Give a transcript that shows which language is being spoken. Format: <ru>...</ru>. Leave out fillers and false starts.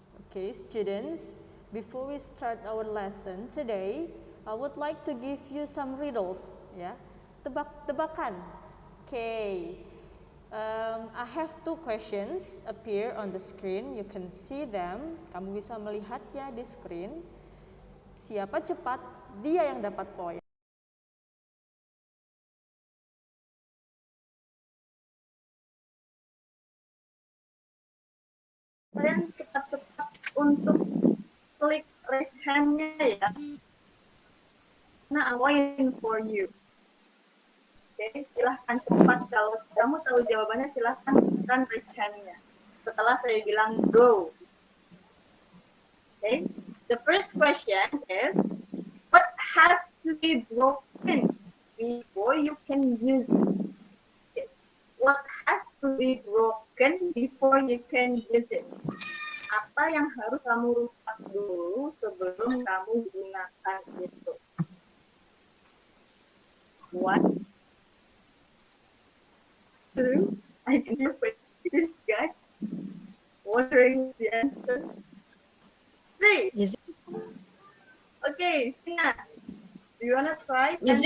<en>Okay, students, before we start our lesson today, I would like to give you some riddles, ya,</en> <id>tebak-tebakan.</id> <en>Okay, I have two questions appear on the screen. You can see them.</en> <id>Kamu bisa melihatnya di screen. Siapa cepat, dia yang dapat poin. Kalian cepat-cepat untuk klik raise hand-nya ya. Nah,</id> <en>I'm waiting for you.</en> <id>Oke, silahkan cepat. Kalau kamu tahu jawabannya, silahkan tekan raise hand-nya. Setelah saya bilang go.</id> <en>Okay, the first question is, what has to be broken before you can use it? What has to be broken before you can use it?</en> <id>Apa yang harus kamu rusak dulu sebelum kamu gunakan itu?</id> <en>One, two, I can hear this guy wondering the answer. Three. Is Okay, Sina, do you wanna try?</en>